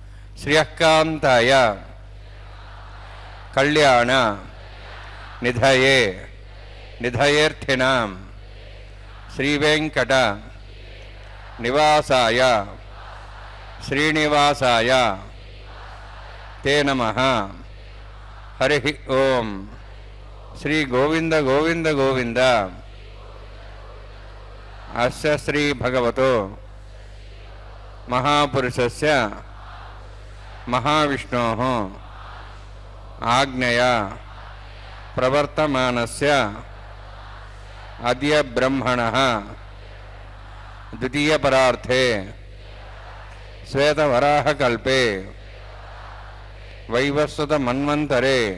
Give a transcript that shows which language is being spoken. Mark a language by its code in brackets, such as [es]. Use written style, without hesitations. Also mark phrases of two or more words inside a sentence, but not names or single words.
[sa] శ్రియకాంతాయ కళ్యాణ నిధయే నిధయేర్థినాం శ్రీవేంకట నివాసాయ శ్రీనివాసాయ తే నమః. హరి ఓం. శ్రీ గోవింద గోవింద గోవింద. అస్య శ్రీ భగవతో महापुरुषस्य महाविष्णोः आज्ञया प्रवर्तमानस्य अद्य ब्रह्मणः द्वितीयपरार्थे श्वेतवराहकल्पे वैवस्वतमन्वन्तरे